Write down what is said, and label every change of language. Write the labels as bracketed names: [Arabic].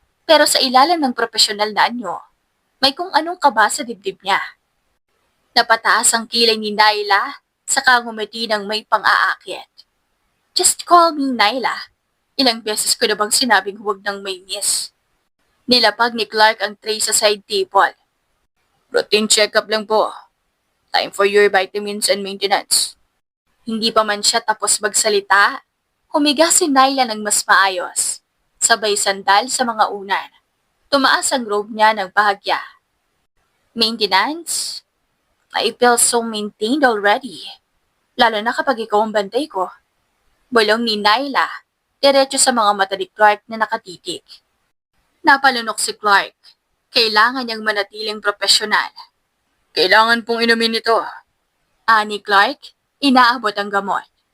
[Filipino] Pero sa ilalim ng profesional na anyo, may kung anong kaba sa dibdib niya. Napataas ang kilay ni Naila sa ngumiti ng may pang-aakit. [English] Just call me Naila. [Filipino] Ilang beses ko na bang sinabing huwag nang may miss? Nilapag ni Clark ang tray sa side table. Routine check-up lang po. [English] Time for your vitamins and maintenance. Hindi pa man siya tapos magsalita, humiga si Naila ng mas maayos. Sabay sandal sa mga unan. Tumaas ang robe niya ng bahagya. Maintenance? I feel so maintained already. [Filipino] Lalo na kapag ikaw ang bantay ko. Bulong ni Naila, diretso sa mga mata ni Clark na nakatitig. Napalunok si Clark. Kailangan niyang manatiling profesional. Kailangan pong inumin ito. Ani Clark, inaabot ang gamot.